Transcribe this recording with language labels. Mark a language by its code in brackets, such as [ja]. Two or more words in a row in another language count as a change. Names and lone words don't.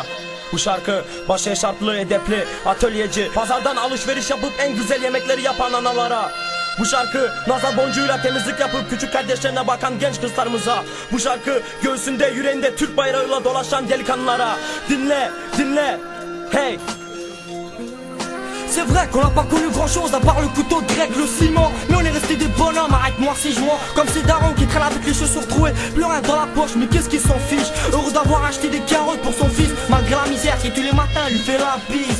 [tr] Bu şarkı baş eşarplı, edepli, atölyeci, pazardan alışveriş yapıp en güzel yemekleri yapan analara. Bu şarkı nazar boncuğuyla temizlik yapıp küçük kardeşlerine bakan genç kızlarımıza. Bu şarkı göğsünde yüreğinde Türk bayrağıyla dolaşan delikanlılara. Dinle, dinle, hey. [fr] C'est vrai qu'on n'a pas connu grand chose à part le couteau grec, le ciment. Mais on est resté des bonhommes, arrête-moi si je mens. Comme ces darons qui traînent avec les chaussures trouées, plus rien dans la poche, mais qu'est-ce qu'ils s'en fichent. Heureux d'avoir acheté des carottes pour son fils, malgré la misère qui tous les matins lui fait la bise.